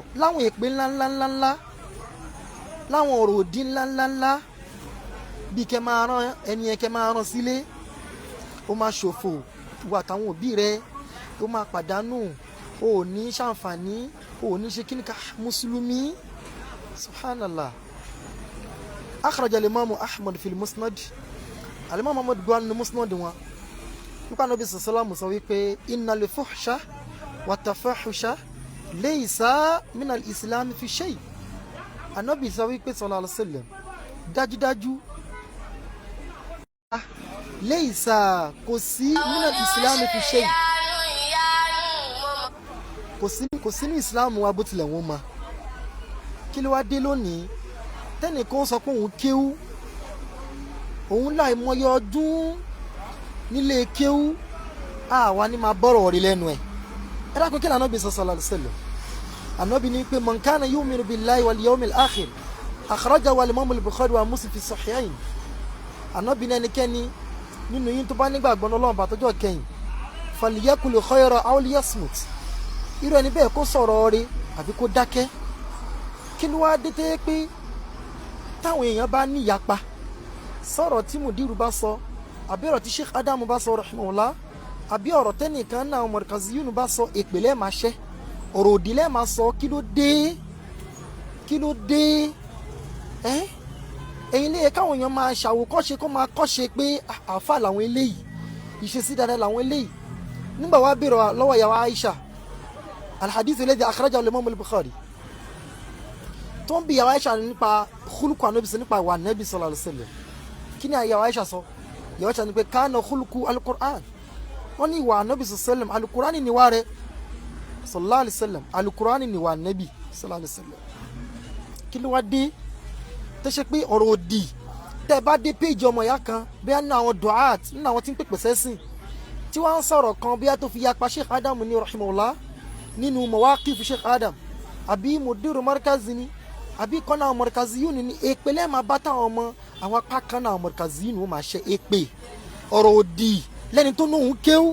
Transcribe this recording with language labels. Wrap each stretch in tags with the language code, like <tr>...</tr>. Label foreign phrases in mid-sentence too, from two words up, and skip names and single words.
<yo>Láwọn èpè ńláńláńláńlá, láwọn ọ̀rọ̀ òdì ńláńláńlá, bí kẹ máa rán ẹni yẹn, kẹ máa rán sílé, ó máa ṣòfò wà táwọn òbí rẹ, ó máa pàdánù, ó ní ṣàǹfààní, ó ní ṣe kíníkà mùsùlùmí.</yo> <ar>سبحان الله. أخرج الإمام أحمد في المسند, al-Imam Ahmad</ar> <yo>gba nínú Musnad wọn nípa Nabi sallallahu sọ wípé</yo> <ar>إن الفحش والتفحش ليسا من الإسلام في شيء.</ar> <yo>Ànábì sọ wípé</yo> <ar>صلى الله عليه وسلم</ar> <yo>dájúdájú laysa kò sí</yo> <ar>من الإسلام في شيء,</ar> <yo>kò sí ní Islam wa bó tilẹ̀ wọ́n ma. Kí ló wá dé lónìí tẹ́nìkan sọ pé òun kéwú, òun láì mọyé ọdún nílé kéwú, àwa ní máa bọ́rọ̀ rí lẹ́nu ẹ̀. Ẹ dákun kí ni Ànábì</yo> <ar>صلى الله عليه وسلم?</ar> <yo>Ànábì ní pé</yo> <ar>من كان يؤمن بالله واليوم الآخر، أخرجه الإمام البخاري ومسلم في الصحيحين.</ar> <yo>Ànábì ní ẹnikẹ́ni nínú yín tó bá nígbàgbọ́ Ọlọ́run bàtọ́jọ́ kẹyìn,</yo> <ar>فليقل خيرا أو ليصمت.</ar> <yo>Irú ẹni bẹ́ẹ̀ kó sọ̀rọ̀ rí àbí kó dákẹ́. Kí ló wá dé tẹ́ pé táwọn èèyàn bá ní ìyapa sọ̀rọ̀ tí Mudiru bá sọ, àbí ọ̀rọ̀ tí Sheikh Adam bá sọ rahimahullah, àbí ọ̀rọ̀ tẹ́nìkan náà Markaziyun bá sọ, èpè lẹ́ẹ̀ máa ṣẹ́, ọ̀rọ̀ òdì lẹ́ẹ̀ máa sọ. Kí ló dé? Kí ló dé? Ẹ̀yin lè yẹ káwọn èèyàn máa ṣàwòkọ́ṣe, kó máa kọ́ṣe pé àáfà làwọn eléyìí, ìṣesí dáadáa làwọn eléyìí. Nígbà wá bèrè lọ́wọ́ ìyàwó Aisha,</yo> <ar>الحديث الذي أخرجه الإمام البخاري,</ar> <yo>tó ń bi ìyàwó Aisha nípa khuluqu Ànábì, nípa ìwà Ànábì</yo> <ar>صلى الله عليه وسلم.</ar> <yo>Kí ni ìyàwó Aisha sọ? Ìyàwó Aisha ní pé</yo> <ar>كان خلق القرآن.</ar> <yo>Wọ́n ní ìwà Ànábì</yo> <ar>صلى الله عليه وسلم,</ar> <yo>al-Qur'an ni ìwà rẹ̀</yo> <ar>صلى الله عليه وسلم,</ar> <yo>al-Qur'an ni ìwà Ànábì</yo> <ar>صلى الله عليه وسلم.</ar> <yo>Kí ló wá dé tó ṣe pé ọ̀rọ̀ òdì tẹ́ bá dé péjì ọmọ ìyá kan bí nínú àwọn du'at, nínú àwọn tí ń pèpè sẹ́sìn, tí wọ́n ń sọ̀rọ̀ kan bí tó fi yapa Sheikh Adam ní rahimahullah nínú mawaqif Sheikh Adam, àbí Mudiru Markaz ni, àbí kan náà Markaziyun ni, èpè lẹ́ẹ̀ máa bá táwọn ọmọ àwọn apá kan náà Markaziyun ó máa ṣe èpè ọ̀rọ̀ òdì lẹ́ni tó nóhun kéwú.</yo>